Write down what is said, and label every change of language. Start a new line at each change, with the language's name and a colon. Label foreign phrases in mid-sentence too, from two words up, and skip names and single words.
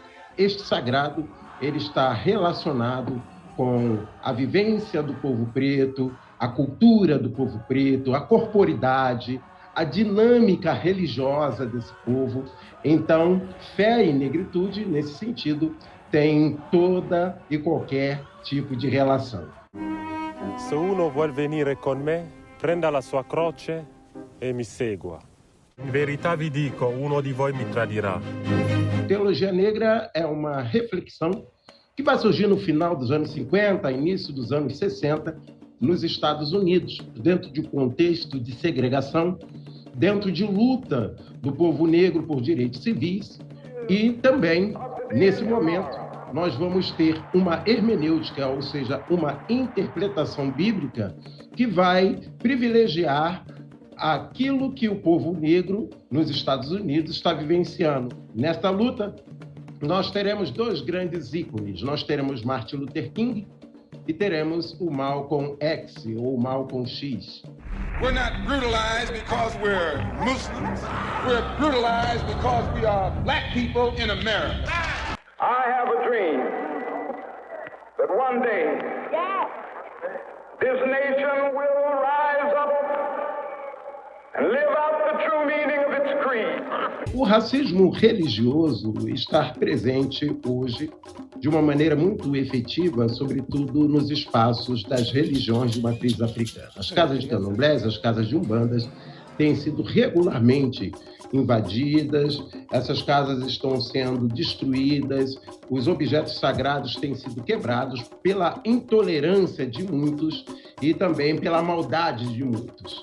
Portuguese: Este sagrado, ele está relacionado com a vivência do povo preto, a cultura do povo preto, a corporidade, a dinâmica religiosa desse povo. Então, fé e negritude, nesse sentido, tem toda e qualquer tipo de relação.
Italian: Se uno vuol venire con me, prenda la sua croce e mi segua. In verità vi dico, uno di voi mi tradirà.
Portuguese: Teologia negra é uma reflexão que vai surgir no final dos anos 50, início dos anos 60, nos Estados Unidos, dentro de um contexto de segregação, dentro de luta do povo negro por direitos civis. E também, nesse momento, nós vamos ter uma hermenêutica, ou seja, uma interpretação bíblica que vai privilegiar aquilo que o povo negro nos Estados Unidos está vivenciando. Nesta luta, nós teremos 2 grandes ícones. Nós teremos Martin Luther King e teremos o Malcolm X, ou Malcolm X.
English: We're not brutalized because we're Muslims. We're brutalized because we are black people in America. I have a dream that one day this nation will rise up and live out the true meaning of its creed.
Portuguese: O racismo religioso está presente hoje de uma maneira muito efetiva, sobretudo nos espaços das religiões de matriz africana. As casas de candomblés, as casas de umbandas têm sido regularmente invadidas, essas casas estão sendo destruídas, os objetos sagrados têm sido quebrados pela intolerância de muitos e também pela maldade de muitos.